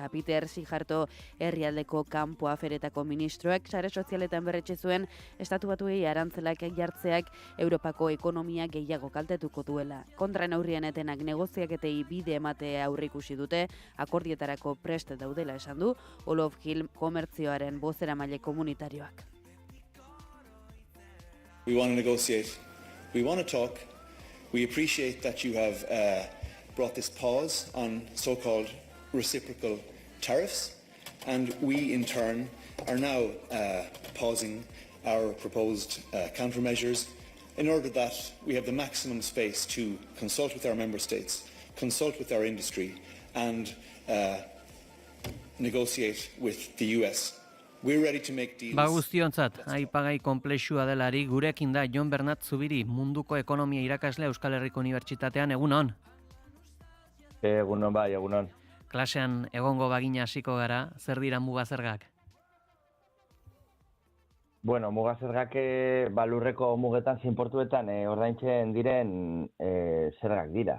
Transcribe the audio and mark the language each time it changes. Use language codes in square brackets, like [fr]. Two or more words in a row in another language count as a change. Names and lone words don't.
[eu] Peter Sijarto herrialdeko kanpo aferetako ministroak sare sozialetan berretsi zuen estatu batuei arantzelak jartzeak Europako ekonomia gehiago kaltetuko duela. Kontra neurrien etenak negoziaketei bide ematea aurreikusi dute, akordietarako prest daudela esan du Olof Hilm komertzioaren bozeramaile komunitarioak. [en] We want to negotiate. We want to talk. We appreciate that you have brought this pause on so-called reciprocal tariffs, and we in turn are now pausing our proposed countermeasures in order that we have the maximum space to consult with our member states, consult with our industry, and negotiate with the US. We're ready to make deals. [eu] Guztiontzat, aipagai konplexua delari gurekin da Jon Bernat Zubiri, munduko ekonomia irakasle Euskal Herriko Unibertsitatean. Egunon. Egunon bai, egunon. Klasean egongo bagina hasiko gara, zer dira muga zergak? Bueno, muga zergak lurreko mugetan zinportuetan ordaintzen diren zergak dira.